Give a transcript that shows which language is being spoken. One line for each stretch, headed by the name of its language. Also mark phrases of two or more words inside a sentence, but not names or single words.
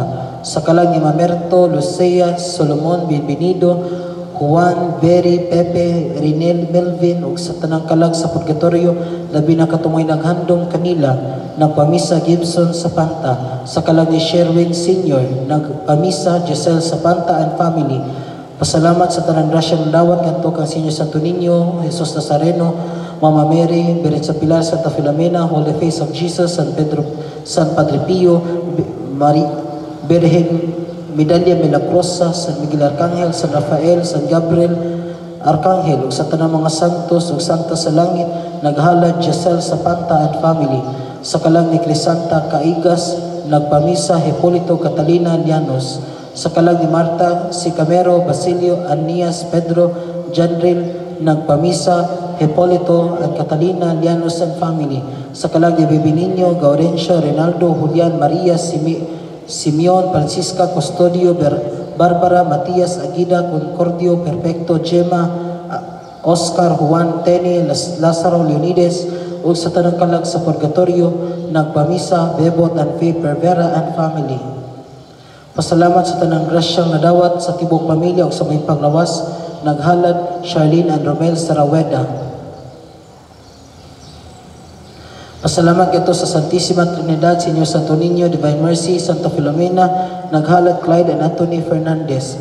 Cebuano: Sa kalag ni Mamerto Lucia Solomon Bienvenido, Juan Berry Pepe Rinel Melvin ug sa tanang kalag sa purgatorio labi na katumoy naghandom kanila nagpamisa Gibson sa Panta. Sa kalag ni Sherwin Sr. nagpamisa Giselle sa Panta
English: and family.
Cebuano: Pasalamat sa tanang grasyang dawat kanto kang Señor Santo Niño, Jesus Nazareno, Mama Mary, Beretsa Pilar, Santa Filomena, Holy Face of Jesus, San Pedro, San Padre Pio, Virgen Medalla Milagrosa, San Miguel Arcangel, San Rafael, San Gabriel Arcangel, ug sa tanang mga santos ug santa sa langit naghalad Giselle sa Panta
English: and family.
Cebuano: Sa kalang ni Crisanta Caigas nagpamisa Hipolito Catalina Llanos. Sa kalag ni Marta Sicamero Basilio Anias Pedro Janril nagpamisa Hipolito at Catalina Llanos
English: and family.
Cebuano: Sa kalag ni Bibinino Gaurencio Rinaldo Julian Maria Simeon Francisca Custodio Barbara Matias Aguida Concordio Perfecto Gemma Oscar Juan Tene Lazaro Leonides ug sa tanang kalag sa purgatorio nagpamisa Bebot and Faye Pervera
English: and family.
Cebuano: Pasalamat sa tanang grasyang nadawat sa tibok pamilya ug sa may paglawas naghalad Charlene and Romel Saraweda. Pasalamat kito sa Santissima Trinidad, Señor Santo Niño, Divine Mercy, Santa Filomena, naghalad Clyde and Anthony Fernandez.